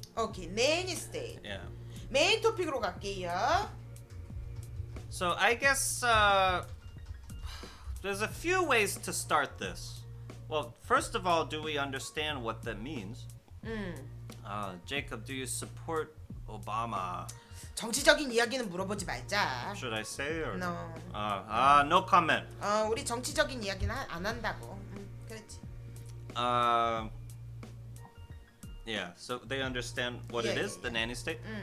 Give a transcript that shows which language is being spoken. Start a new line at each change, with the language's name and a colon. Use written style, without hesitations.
English: 오케이, nanny state. Yeah.
Korean: 메인 토픽으로 갈게요.
English: So I guess there's a few ways to start this. Well, first of all, do we understand what that means? Jacob, do you support Obama?
Korean: 정치적인 이야기는 물어보지 말자.
English: Should I say or No. no comment.
Korean: 우리 정치적인 이야기는 안 한다고. 그렇지.
English: Yeah, so they understand what it is, the nanny state.